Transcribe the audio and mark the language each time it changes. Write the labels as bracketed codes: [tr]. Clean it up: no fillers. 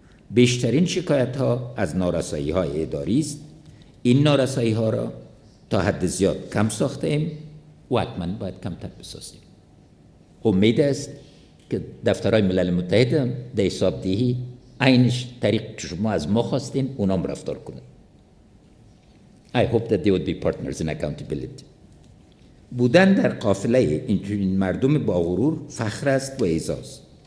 [fa] بیشترین شکایت ها از نارسایی های اداری است. این نارسایی ها را تا حد زیاد کم ساخته ایم و حتما باید کمتر بسازیم. امید است که دفترهای ملل متحد هم در حسابدهی عینش طریق که شما از ما خواستین اونام رفتار کنند. [en] I hope that they would be partners in accountability. [fa] بودن در قافله این مردم با غرور فخر است و اعزاز.